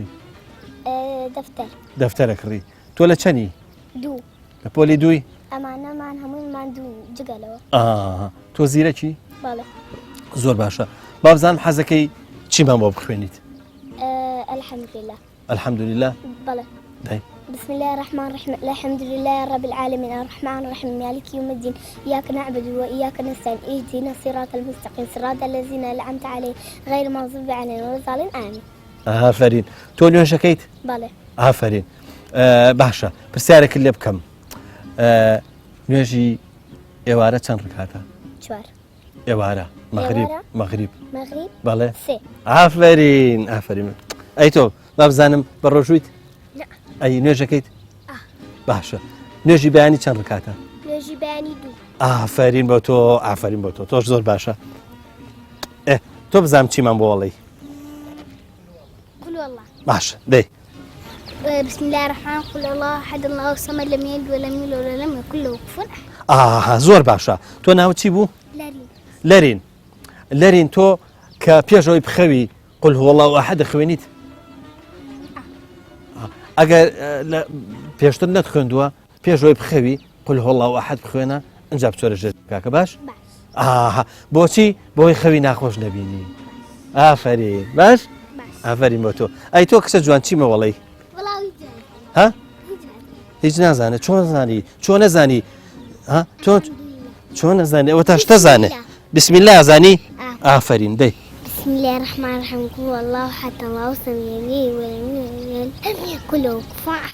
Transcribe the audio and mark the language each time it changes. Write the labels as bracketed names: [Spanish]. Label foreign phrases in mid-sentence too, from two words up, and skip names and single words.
[Central Kurdish] دەفتەرە کڕی تۆ لە چەنی؟ دوو لە پۆلی دووی؟ ئەمانەمان هەموویمان دوو جگەلەوە تۆ زیرەکی؟ بەڵێ زۆر باشە با بزانم حەزەکەی چیمان بۆ بخوێنیت؟ الحەمدولله الحەمدولله [Arabic] بەڵێ بسم الله الرحمن الرحيم الحمد لله رب العالمين الرحمن الرحيم مالك يوم الدين إياك نعبد وإياك نستعين اهدنا الصراط المستقيم صراط الذين أنعمت عليهم غير المغضوب عليهم ولا الضالين آمين [Central Kurdish] ئافرین تۆ نوێژەکەیت؟ بەڵێ ئافرین باشە پرسیارێکت لێ بکەم نوێژی ئێوارە چەند ڕکاتە؟ چوار ئێوارە مەغریب مەغریب بەڵێ سێ ئافرین ئافرین ئەی تۆ با بزانم بە ڕۆژوویت؟ ئەی نوێژەکەیت؟ باشە نوێژی بەیانی چەند ڕکاتە؟ نوێژی بەیانی دوو ئافرین بۆ تۆ ئافرین بۆ تۆ تۆش زۆر باشە تۆ بزانم چیمان بۆ وەڵی [Arabic] قل والله [Central Kurdish] باشە دەی [Arabic] بسم الله الرحمن قل الله أحد الله الصمد لم يلد ولم يولد ولم يكن له كفوا [Central Kurdish] ئاها زۆر باشە تۆ ناو چی بوو؟ لەرین لەرین تۆ کە پێشەوەی بخەوی [Arabic] قل هو الله ئەحد [Central Kurdish] دەخوێنیت؟ ئەگەر پێشتر نەتخوێندووە پێشەوەی بخەوی [Arabic] قل هو الله ئەحد [Central Kurdish] بخوێنە ئەنجا بچۆرە ژێر کاکە باش؟ بۆچی بۆی خەوی ناخۆش نەبینی ئافرین باش؟ ئافرین بۆ تۆ ئەی تۆ کچە جوان چیمە وەڵی؟ ها؟ هیچ نازانێت چۆن زانی چۆن نەزانی چۆن نەزانێت ئەوە تا شتە زانێت [Arabic] بسم الله [Central Kurdish] زانی؟ ئافرین دەی [Arabic] بسم الله الرحمن الرحيم قل والله أحد الله الصمد لم يلد ولم يولد ولم يكن له كفوا أحد